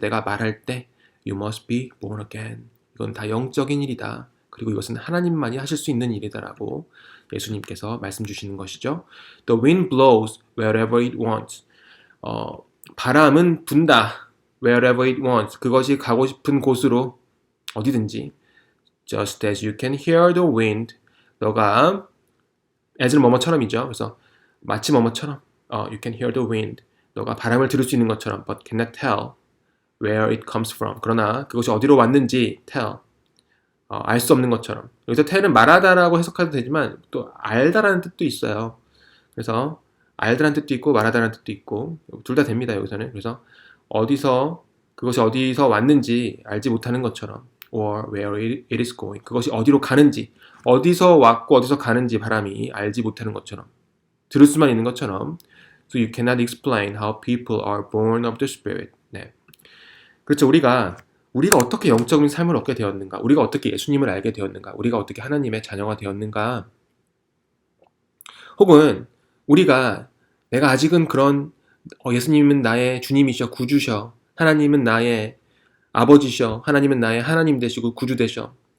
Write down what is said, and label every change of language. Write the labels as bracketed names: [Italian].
[Korean] 내가 말할 때 [English] you must be born again. [Korean] 이건 다 영적인 일이다. 그리고 이것은 하나님만이 하실 수 있는 일이다라고 예수님께서 말씀 주시는 것이죠. [English] The wind blows wherever it wants. [Korean] 바람은 분다. [English] Wherever it wants. [Korean] 그것이 가고 싶은 곳으로 어디든지. [English] Just as you can hear the wind. [Korean] 너가 as는 뭐뭐처럼이죠. 그래서 마치 뭐뭐처럼 [English] you can hear the wind. [Korean] 너가 바람을 들을 수 있는 것처럼 [English] but cannot tell where it comes from. [Korean] 그러나 그것이 어디로 왔는지 tell. 알 수 없는 것처럼. 여기서 tell은 말하다라고 해석해도 되지만 또 알다라는 뜻도 있어요. 그래서 알다라는 뜻도 있고 말하다라는 뜻도 있고 둘 다 됩니다. 여기서는. 그래서 그것이 어디서 왔는지 알지 못하는 것처럼 [English] or where it is going. [Korean] 그것이 어디로 가는지 어디서 왔고 어디서 가는지 바람이 알지 못하는 것처럼 들을 수만 있는 것처럼 [English] So you cannot explain how people are born of the Spirit. [Korean] 네. 그렇죠. 우리가 어떻게 영적인 삶을 얻게 되었는가? 우리가 어떻게 예수님을 알게 되었는가? 우리가 어떻게 하나님의 자녀가 되었는가? 혹은 내가 아직은 그런 예수님은 나의 주님이셔, 구주셔, 하나님은 나의 아버지셔, 하나님은 나의 하나님 되시고 구주 되셔.